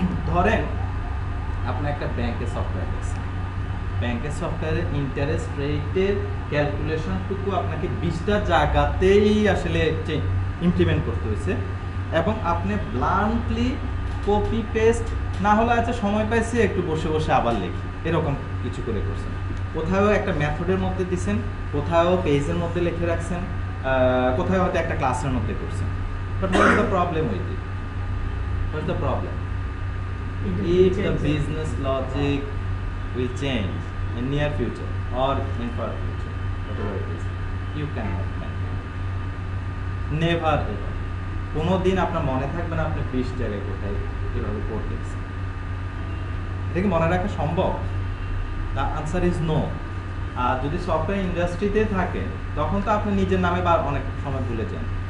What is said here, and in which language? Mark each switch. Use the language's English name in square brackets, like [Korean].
[Bangla] ধরেন আপনি একটা ব্যাংকের সফটওয়্যার দেখছেন, ব্যাংকের সফটওয়্যারের ইন্টারেস্ট রেটের ক্যালকুলেশনটুকু আপনাকে 20টা জায়গাতেই আসলে ইমপ্লিমেন্ট করতে হয়েছে, এবং আপনি ব্লান্টলি কপি পেস্ট না হলে আছে সময় পাইছি একটু বসে বসে আবার লিখি, এরকম কিছু করে করছেন। কোথাও একটা মেথডের মধ্যে দিচ্ছেন, কোথাও পেজের মধ্যে লিখে রাখছেন, কোথাও হয়তো একটা ক্লাসের মধ্যে করছেন। [English] But what is the problem with it? What is the problem? If the business logic will change in near future or in far future, whatever it is, you cannot maintain. Never ever. [Bangla] কোনো দিন আপনার মনে থাকবে না আপনি 20 জায়গায় কোথায় এভাবে কোড লিখছেন। এটা কি মনে রাখা সম্ভব? [English] The answer is no. [Bangla] আর যদি সফটওয়্যার ইন্ডাস্ট্রিতে থাকেন তখন তো আপনি নিজের নামে বা অনেক সময় ভুলে যান।